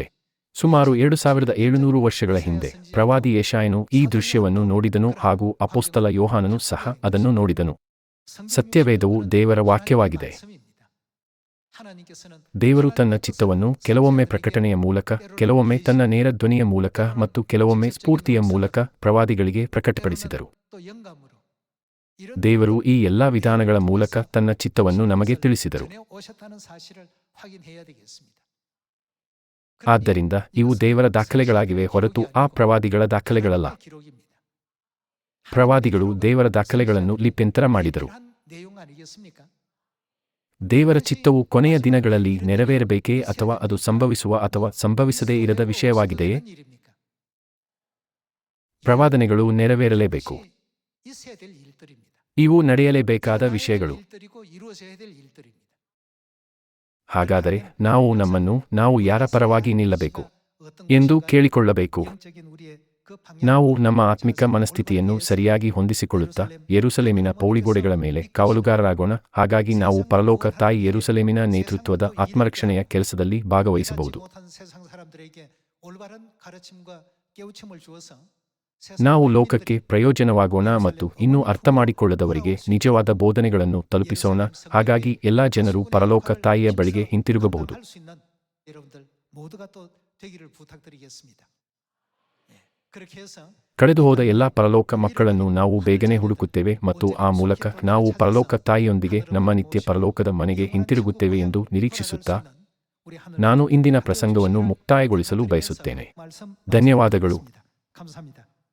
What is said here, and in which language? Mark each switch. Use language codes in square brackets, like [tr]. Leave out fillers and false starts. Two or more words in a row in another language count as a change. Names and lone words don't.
[kn] ಸುಮಾರು 2700 ವರ್ಷಗಳ ಹಿಂದೆ ಪ್ರವಾದಿ ಯೆಶಾಯನು ಈ ದೃಶ್ಯವನ್ನು ನೋಡಿದನು ಹಾಗೂ ಅಪೊಸ್ತಲ ಯೋಹಾನನು ಸಹ ಅದನ್ನು ನೋಡಿದನು. ಸತ್ಯವೇದವು ದೇವರ ವಾಕ್ಯವಾಗಿದೆ. [ko] 하나님께서는 [kn] ದೇವರು ತನ್ನ ಚಿತ್ತವನ್ನು ಕೆಲವೊಮ್ಮೆ ಪ್ರಕಟಣೆಯ ಮೂಲಕ, ಕೆಲವೊಮ್ಮೆ ತನ್ನ ನೇರ ಧ್ವನಿಯ ಮೂಲಕ ಮತ್ತು ಕೆಲವೊಮ್ಮೆ ಸ್ಫೂರ್ತಿಯ ಮೂಲಕ ಪ್ರವಾದಿಗಳಿಗೆ ಪ್ರಕಟಪಡಿಸಿದರು. [ko] 또 영감으로 이런 [kn] ದೇವರು ಈ ಎಲ್ಲಾ ವಿಧಾನಗಳ ಮೂಲಕ ತನ್ನ ಚಿತ್ತವನ್ನು ನಮಗೆ ತಿಳಿಸಿದರು. [ko] 전해 오셨다는 사실을 확인해야 되겠습니다. [kn] ಆದ್ದರಿಂದ ಇವು ದೇವರ ದಾಖಲೆಗಳಾಗಿವೆ ಹೊರತು ಆ ಪ್ರವಾದಿಗಳ ದಾಖಲೆಗಳಲ್ಲ. [ko] 기록입니다. [kn] ಪ್ರವಾದಿಗಳು ದೇವರ ದಾಖಲೆಗಳನ್ನು ಲಿಪ್ಯಂತರ ಮಾಡಿದರು. [ko] 한 내용 아니겠습니까? [kn] ದೇವರ ಚಿತ್ತವು ಕೊನೆಯ ದಿನಗಳಲ್ಲಿ ನೆರವೇರಬೇಕೇ ಅಥವಾ ಅದು ಸಂಭವಿಸುವ ಅಥವಾ ಸಂಭವಿಸದೇ ಇರದ ವಿಷಯವಾಗಿದೆಯೇ? [ko] 어떤 일입니까? [kn] ಪ್ರವಾದನೆಗಳು ನೆರವೇರಲೇಬೇಕು. [ko] 있어야 될 일들입니다. [kn] ಇವು ನಡೆಯಲೇಬೇಕಾದ ವಿಷಯಗಳು. [ko] 일들이고 이루어져야 될 일들입니다. [kn] ಹಾಗಾದರೆ ನಾವು ಯಾರ ಪರವಾಗಿ ನಿಲ್ಲಬೇಕು [ko] 어떤 [kn] ಎಂದು [ko] 것인가 [kn] ಕೇಳಿಕೊಳ್ಳಬೇಕು. [ko] 영적인 우리의 그 [kn] ನಾವು [ko] 방향을 [kn] ನಮ್ಮ ಆತ್ಮಿಕ ಮನಸ್ಥಿತಿಯನ್ನು ಸರಿಯಾಗಿ ಹೊಂದಿಸಿಕೊಳ್ಳುತ್ತಾ ಯೆರೂಸಲೇಮಿನ ಪೌಳಿಗೋಡೆಗಳ ಮೇಲೆ ಕಾವಲುಗಾರರಾಗೋಣ. ಹಾಗಾಗಿ ನಾವು ಪರಲೋಕ ತಾಯಿ ಯೆರೂಸಲೇಮಿನ ನೇತೃತ್ವದ ಆತ್ಮರಕ್ಷಣೆಯ ಕೆಲಸದಲ್ಲಿ ಭಾಗವಹಿಸಬಹುದು. [ko] 못한 세상 사람들에게 올바른 가르침과 깨우침을 주어서 [kn] ನಾವು ಲೋಕಕ್ಕೆ ಪ್ರಯೋಜನವಾಗೋಣ ಮತ್ತು ಇನ್ನೂ ಅರ್ಥಮಾಡಿಕೊಳ್ಳದವರಿಗೆ ನಿಜವಾದ ಬೋಧನೆಗಳನ್ನು ತಲುಪಿಸೋಣ. ಹಾಗಾಗಿ ಎಲ್ಲಾ ಜನರು ಪರಲೋಕ ತಾಯಿಯ ಬಳಿಗೆ ಹಿಂತಿರುಗಬಹುದು. [ko] 할수 있는 여러분들 모두가 또 되기를 부탁드리겠습니다. 그렇게 해서 [kn] ಕಳೆದುಹೋದ ಎಲ್ಲಾ ಪರಲೋಕ ಮಕ್ಕಳನ್ನು ನಾವು ಬೇಗನೆ ಹುಡುಕುತ್ತೇವೆ ಮತ್ತು ಆ ಮೂಲಕ ನಾವು ಪರಲೋಕ ತಾಯಿಯೊಂದಿಗೆ ನಮ್ಮ ನಿತ್ಯ ಪರಲೋಕದ ಮನೆಗೆ ಹಿಂತಿರುಗುತ್ತೇವೆ ಎಂದು ನಿರೀಕ್ಷಿಸುತ್ತಾ ನಾನು ಇಂದಿನ ಪ್ರಸಂಗವನ್ನು ಮುಕ್ತಾಯಗೊಳಿಸಲು ಬಯಸುತ್ತೇನೆ. ಧನ್ಯವಾದಗಳು. [ko] 감사합니다.